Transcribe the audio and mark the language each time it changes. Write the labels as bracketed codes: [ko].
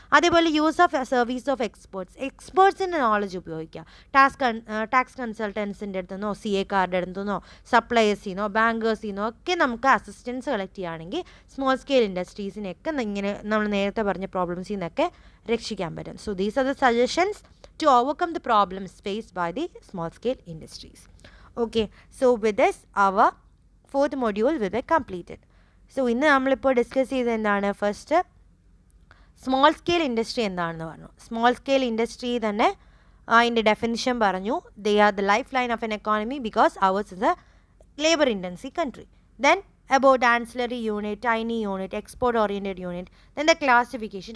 [ml] അതേപോലെ use of service of എക്സ്പേർട്സിൻ്റെ knowledge ഉപയോഗിക്കുക. Tax കൺസൾട്ടൻസിൻ്റെ അടുത്തുനിന്നോ CA-കാരുടെ അടുത്തുനിന്നോ സപ്ലയേഴ്സിൽ നിന്നോ ബാങ്കേഴ്സിൽ നിന്നോ ഒക്കെ നമുക്ക് അസിസ്റ്റൻസ് കളക്ട് ചെയ്യുകയാണെങ്കിൽ സ്മോൾ സ്കെയിൽ ഇൻഡസ്ട്രീസിനെയൊക്കെ ഇങ്ങനെ നമ്മൾ നേരത്തെ പറഞ്ഞ പ്രോബ്ലംസിൽ നിന്നൊക്കെ രക്ഷിക്കാൻ പറ്റും. [en] So these are the suggestions to overcome the problems faced by the small scale industries. Okay, so with this our fourth module will be completed. [ml] So ഇന്ന് നമ്മളിപ്പോൾ ഡിസ്കസ് ചെയ്തത് എന്താണ്? ഫസ്റ്റ് സ്മോൾ സ്കെയിൽ ഇൻഡസ്ട്രി എന്താണെന്ന് പറഞ്ഞു. Small scale industry തന്നെ അതിൻ്റെ definition പറഞ്ഞു. [en] They are the life line of an economy because ours is a labour intensive country. Then about ancillary unit, tiny unit, export oriented unit, then the classification.